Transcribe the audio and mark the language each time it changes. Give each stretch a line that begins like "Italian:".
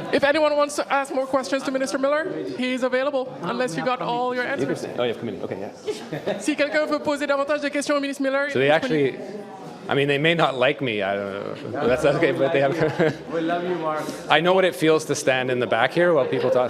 English: If anyone wants to ask more questions to Minister Miller, he's available, unless you got all your answers. Oh, you've come in. Okay, yeah.
French: Si quelqu'un veut poser davantage de questions au ministre Miller,
English: So they actually, I mean, they may not like me. I don't know. That's okay, but they have. We love you, Mark. I know what it feels to stand in the back here while people talk.